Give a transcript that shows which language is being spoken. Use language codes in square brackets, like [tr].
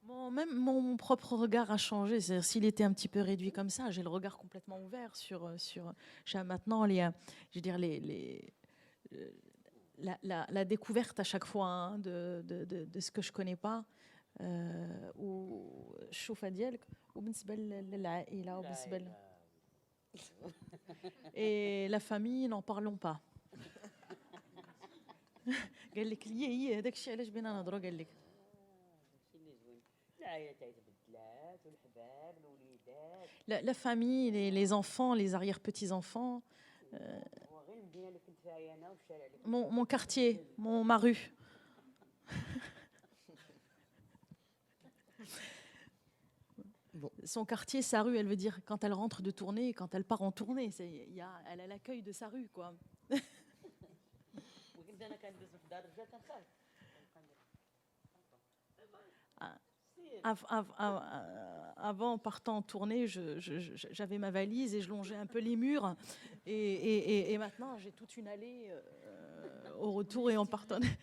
[fr] Même mon propre regard a changé. C'est-à-dire, s'il était un petit peu réduit comme ça, j'ai le regard complètement ouvert sur maintenant la découverte à chaque fois de ce que je connais pas. [ar] والشوفه ديالك وبالنسبه للعائله وبالنسبه [fr] Et la famille, n'en parlons pas. [ar] قال لك هي هذاك الشيء علاش بينا نهضروا قال لك. داكشي اللي زوين. العائلات تبدلات والحباب الوليدات. [fr] La famille, les enfants, les arrière-petits-enfants, [ar] هو غير المدينه اللي كنت فيها انا والشارع اللي [fr] mon quartier, ma rue. Bon. Son quartier, sa rue, elle veut dire quand elle rentre de tournée, quand elle part en tournée, elle a l'accueil de sa rue, quoi. [ar] وكنت انا كندوز في الدار الرجال كنخاف. [fr] Avant, en partant en tournée, j'avais ma valise et je longeais un peu les murs. Et maintenant, j'ai toute une allée au retour et en partant.